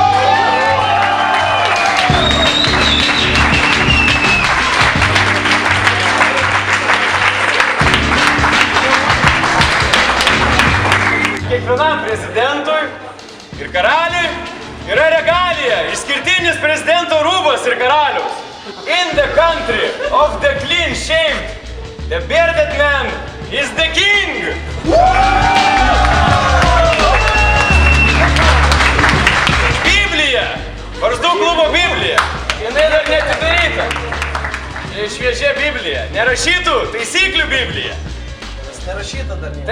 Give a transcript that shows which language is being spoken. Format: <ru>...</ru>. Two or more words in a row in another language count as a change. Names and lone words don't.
<lt>Kiekvienam prezidentui ir karaliui yra regalija, išskirtinis prezidento rūbas ir karalius.</lt> <en>In the country of the clean shaved, the bearded man is the king!</en> <lt>Biblija! Barzdų klubo Biblija! Jinai dar neatidaryta. Šviežia Biblija. Nerašytų taisyklių Biblija. Nes nerašyta dar nieko.</lt>